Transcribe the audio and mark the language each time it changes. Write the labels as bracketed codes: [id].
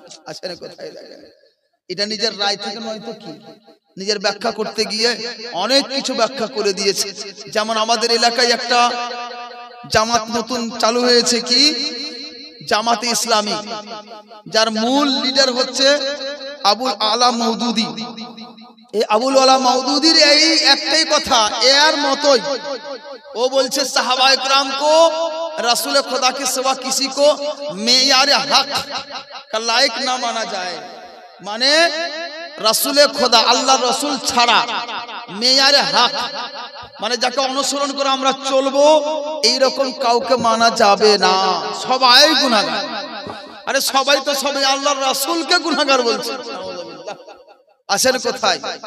[bn] আসলে কোথায় দেখেন, এটা নিজের রায় থেকে নয় তো কি, নিজের ব্যাখ্যা করতে গিয়ে অনেক কিছু ব্যাখ্যা করে দিয়েছে। যেমন আমাদের এলাকায় একটা জামাত নতুন চালু হয়েছে, কি জামাতে ইসলামী, যার মূল লিডার হচ্ছে আবুল আলা মওদুদি। এই আবুল আলা মওদুদির এই একটাই কথা, এর মতই ও বলছে [hi] সাহাবায়ে کرام को रसूल खुदा के सिवा किसी को मेयार हक का लायक ना माना जाए। [bn] মানে রাসূলে খোদা আল্লাহ রাসূল ছাড়া মেয়ারে হক মানে যাকে অনুসরণ করে আমরা চলবো, এই রকম কাউকে মানা যাবে না। সবাই গুনাহগার। আরে সবাই তো সবাই আল্লাহর রাসূলকে গুনাহগার বলছে। আসেন কোথায়?